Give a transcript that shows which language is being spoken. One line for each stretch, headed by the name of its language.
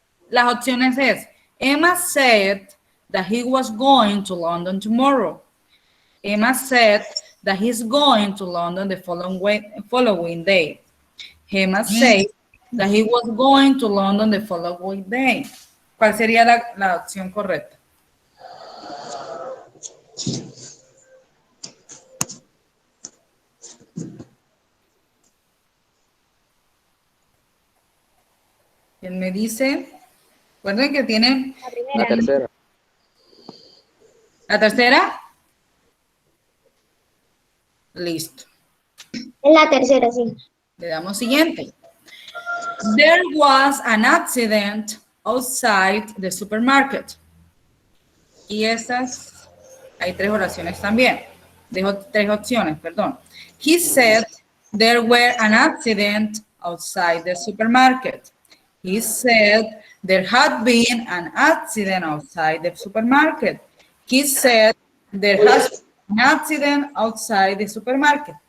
Spanish: Las opciones es,
English: Emma said that he was going to London tomorrow. Emma said that he's going to London the following day. Gemma said that he was going to London the following day.
Spanish: ¿Cuál sería la opción correcta? ¿Quién me dice? Recuerden que tienen... La tercera. ¿La tercera? Listo. En la tercera, sí. Le damos siguiente.
English: There was an accident outside the supermarket.
Spanish: Y esas, hay tres oraciones también. Dejo tres opciones, perdón.
English: He said there were an accident outside the supermarket. He said there had been an accident outside the supermarket. He said there has been an accident outside the supermarket.